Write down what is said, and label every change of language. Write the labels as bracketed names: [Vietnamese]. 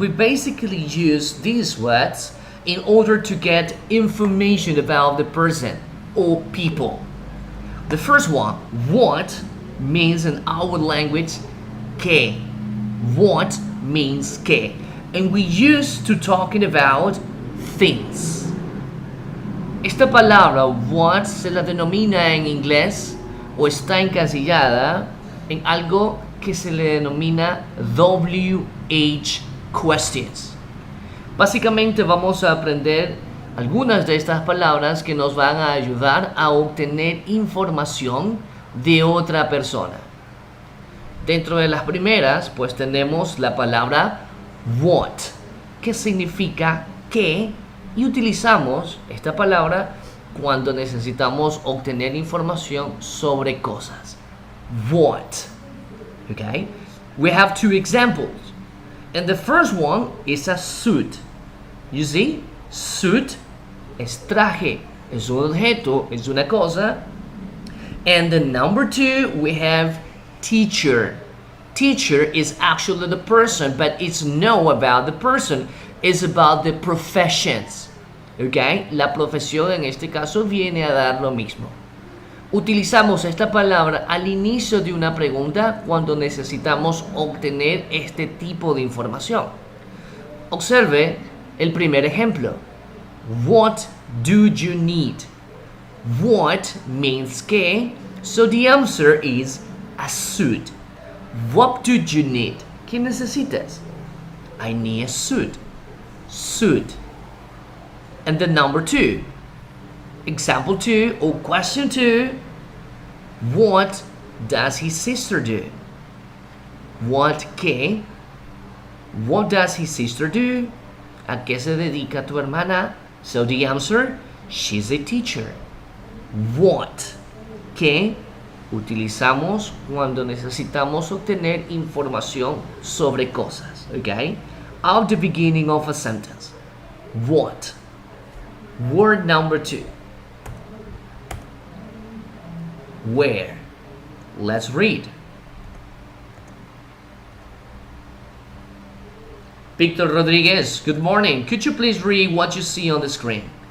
[English] We basically use these words in order to get information about the person or people. The first one, what, means in our language que. What means que. And we used to talking about things. [Spanish] Esta palabra what se la denomina en inglés o está encasillada en algo que se le denomina WH questions. Básicamente vamos a aprender algunas de estas palabras que nos van a ayudar a obtener información de otra persona. Dentro de las primeras, pues tenemos la palabra what, que significa qué, y utilizamos esta palabra cuando necesitamos obtener información sobre cosas. [English] What. Okay? We have two examples. And the first one is a suit. You see? [Spanish] Suit es traje, es un objeto, es una cosa. [English] And the number two, we have teacher. Teacher is actually the person, but it's not about the person. It's about the professions. Okay? [Spanish] La profesión en este caso viene a dar lo mismo. Utilizamos esta palabra al inicio de una pregunta cuando necesitamos obtener este tipo de información. Observe el primer ejemplo. [English] What do you need? What means que, so the answer is a suit. What do you need? [Spanish] ¿Qué necesitas? [English] I need a suit. Suit. And the number two. Example 2 or question 2. What does his sister do? What qué? What does his sister do? [Spanish] ¿A qué se dedica tu hermana? [English] So the answer, she's a teacher. [Spanish] What qué utilizamos cuando necesitamos obtener información sobre cosas, okay? [English] At the beginning of a sentence. What? Word number 2. Where? Let's read. Victor Rodriguez, good morning. Could you please read what you see on the screen?